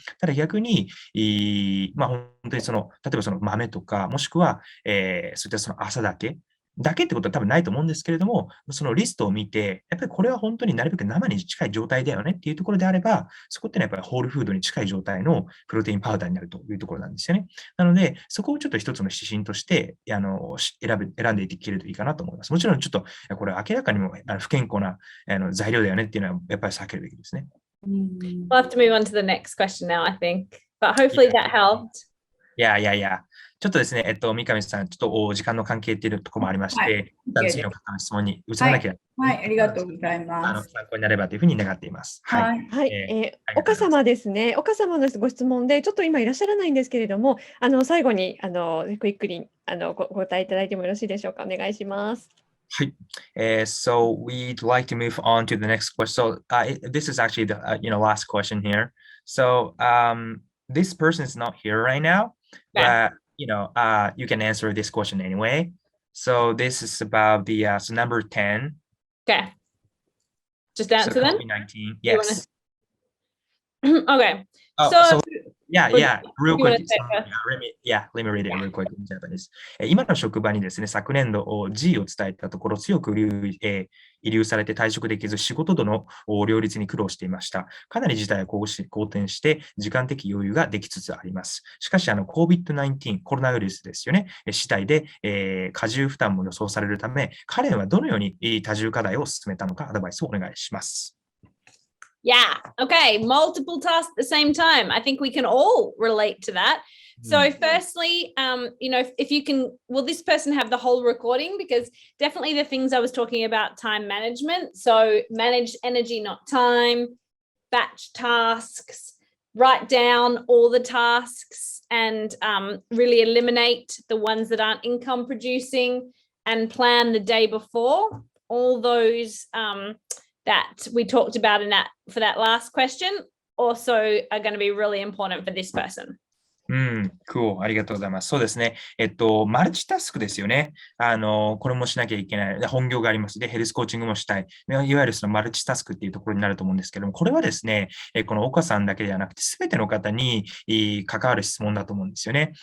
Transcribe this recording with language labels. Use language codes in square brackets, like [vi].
[ja] ただ逆に、本当に例えば豆とか、もしくは、そういった朝だけってことは多分ないと思うんですけれども、そのリストを見て、やっぱりこれは本当になるべく生に近い状態だよねっていうところであれば、そこってのはやっぱりホールフードに近い状態のプロテインパウダーになるというところなんですよね。なので、そこをちょっと一つの指針として選んでいけるといいかなと思います。もちろんちょっと、これ明らかにも不健康な材料だよねっていうのはやっぱり避けるべきですね。 [en] We'll have to move on to the next question now, I think. But hopefully that helped. [ja] いや。ちょっとですね、三上さん、ちょっと時間の関係っていうところもありまして、次の方の質問に移らなきゃ、はい、ありがとうございます。参考になればというふうに願っています。はい。岡様ですね。岡様のご質問で、ちょっと今いらっしゃらないんですけれども、最後にクイックにご答えいただいてもよろしいでしょうか。お願いします。はい。 [en] So we'd like to move on to the next question. So this is actually the last question here. So this person is not here right now, but you can answer this question anyway. So this is about the number 10. Okay. Just answer then. COVID-19. Yes. Okay. So real quick. Let me read it real quick in Japanese. [ja] 今の職場にですね、昨年度 G を伝えたところ強く遺留されて退職できず仕事との両立に苦労していました。かなり事態は好転して時間的余裕ができつつあります。しかしCOVID-19 コロナウイルスですよね。次第で過重負担も予想されるため、彼はどのように多重課題を進めたのかアドバイスをお願いします。 [en] Yeah. Okay. Multiple tasks at the same time. I think we can all relate to that. So firstly, if you can, will this person have the whole recording? Because definitely the things I was talking about, time management. So manage energy, not time, batch tasks, write down all the tasks and really eliminate the ones that aren't income producing and plan the day before. All those that we talked about for that last question also are going to be really important for this person. Cool. [ja] ありがとうございます。そうですね。マルチタスクですよね。これもしなきゃいけない。本業があります。で、ヘルスコーチングもしたい。いわゆるそのマルチタスクっていうところになると思うんですけども、これはですね、この岡さんだけではなくて、すべての方に関わる質問だと思うんですよね。